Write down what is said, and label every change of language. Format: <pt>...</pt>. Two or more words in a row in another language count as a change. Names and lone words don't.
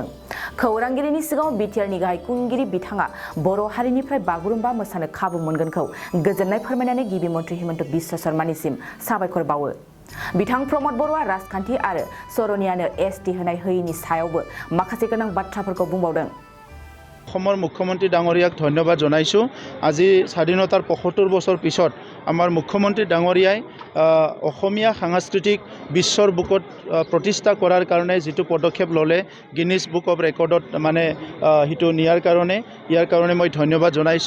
<brx>खौरांगिरिनि सिगाङाव बिटिआरनि गाहाय खुंगिरि बिथाङा बर' हारिनिफ्राय बागुरुम्बा मोसानो खाबु मोनगोनखौ गोजोननाय फोरमायनानै गिबि मन्त्रि हिमन्त बिश्व शर्मानिसिम साबायखर बावो। बिथां प्रमद बर'आ राजखान्थि आरो सरनियानो एसटि होनाय होयिनि सायावबो माखासे गोनां बाथ्राफोरखौ बुंबावदों।</brx> <as>অসমৰ মুখ্যমন্ত্ৰী ডাঙৰীয়াক ধন্যবাদ জনাইছোঁ। আজি স্বাধীনতাৰ ৭৫ বছৰ পিছত আমাৰ মুখ্যমন্ত্ৰী ডাঙৰীয়াই অসমীয়া সাংস্কৃতিক বিশ্বৰ বুকত প্ৰতিষ্ঠা কৰাৰ কাৰণে যিটো পদক্ষেপ ল'লে গিনিছ বুক অফ ৰেকৰ্ডত মানে সেইটো নিয়াৰ কাৰণে মই ধন্যবাদ জনাইছোঁ।</as>